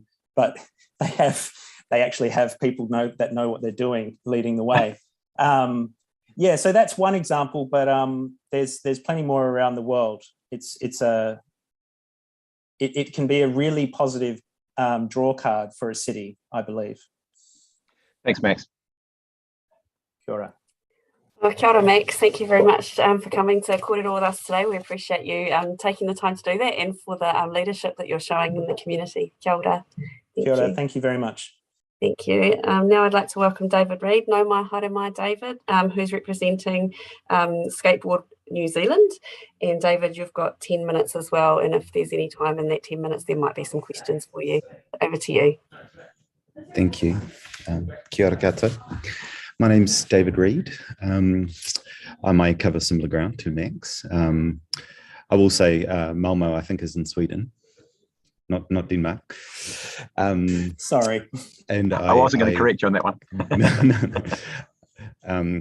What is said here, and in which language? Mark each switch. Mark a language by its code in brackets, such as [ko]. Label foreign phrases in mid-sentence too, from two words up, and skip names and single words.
[en] But they actually have people that know what they're doing leading the way. So that's one example, but there's plenty more around the world. It can be a really positive draw card for a city, I believe. Thanks, Max. [mi] Kia ora. Well, kia ora, Max. [en] Thank you very much for coming to Kōrero with us today. We appreciate you taking the time to do that and for the leadership that you're showing in the community. [mi] Kia ora. Kia ora. [en] Thank you very much. Thank you. Now I'd like to welcome David Reid. [mi] No mai haere mai, [en] David, who's representing Skateboard New Zealand. And David, you've got 10 minutes as well. And if there's any time in that 10 minutes, there might be some questions for you. Over to you. Thank you. [mi] Kia ora koutou. [en] My name's David Reid. I may cover similar ground to Max. I will say Malmö, I think, is in Sweden, not Denmark. Sorry. And I wasn't going to correct you on that one. No.